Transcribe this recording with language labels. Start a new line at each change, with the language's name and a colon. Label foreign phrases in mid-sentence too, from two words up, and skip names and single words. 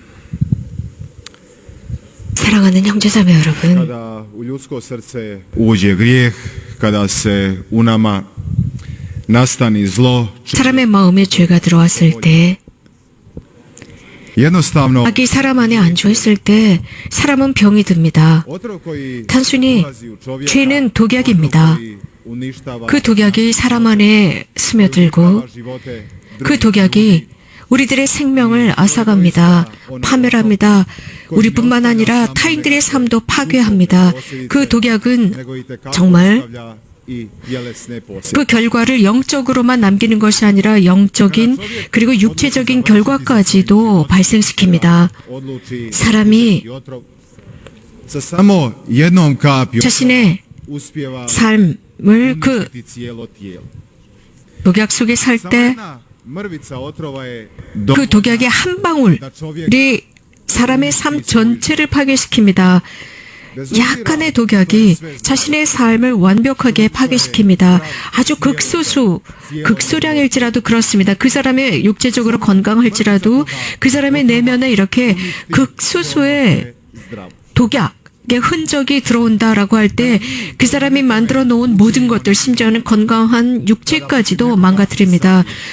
Korean: 사랑하는 형제자매 여러분,
Croatian: kada u ljudsko srce uđe grijeh, kada se u nama nastani zlo,
Korean: 사람의 마음에 죄가 들어왔을 때,
Croatian: jednostavno
Korean: 악이 사람 안에 안주했을 때 사람은 병이 듭니다.
Croatian: otrov koji
Korean: 단순히
Croatian: ulazi u čovjeka,
Korean: 죄는 독약입니다.
Croatian: koji uništava
Korean: 그 독약이 사람 안에 스며들고
Croatian: živote
Korean: 그 독약이 우리들의 생명을 앗아갑니다. 파멸합니다. 우리뿐만 아니라 타인들의 삶도 파괴합니다. 그 독약은 정말 그 결과를 영적으로만 남기는 것이 아니라 영적인 그리고 육체적인 결과까지도 발생시킵니다. 사람이
Croatian: samo jednom kapju
Korean: 자신의
Croatian: uspijeva
Korean: 삶을 그
Croatian: uništiti cijelo tijelo.
Korean: 독약 속에 살
Croatian: Samo
Korean: 때
Croatian: jedna mrvica otrova je
Korean: 그 독약의 한 방울이 사람의 삶 전체를 파괴시킵니다. 약간의 독약이 자신의 삶을 완벽하게 파괴시킵니다. 아주 극소량일지라도 그렇습니다. 그 사람의 육체적으로 건강할지라도 그 사람의 내면에 이렇게 극소수의 독약의 흔적이 들어온다라고 할 때 그 사람이 만들어 놓은 모든 것들, 심지어는 건강한 육체까지도 망가뜨립니다.